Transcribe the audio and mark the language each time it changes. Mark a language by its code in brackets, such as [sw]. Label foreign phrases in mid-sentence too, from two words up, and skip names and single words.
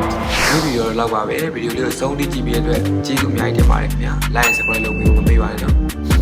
[my] ဗီဒီယိုလောက်ပါပဲဗီဒီယိုလေးကိုစုံထိကြည့်ပြီးတဲ့အတွက်ကျေးဇူးအများကြီးတင်ပါတယ်ခင်ဗျာ [en] like and subscribe [my] လုပ်ပြီးမမေ့ပါနဲ့နော်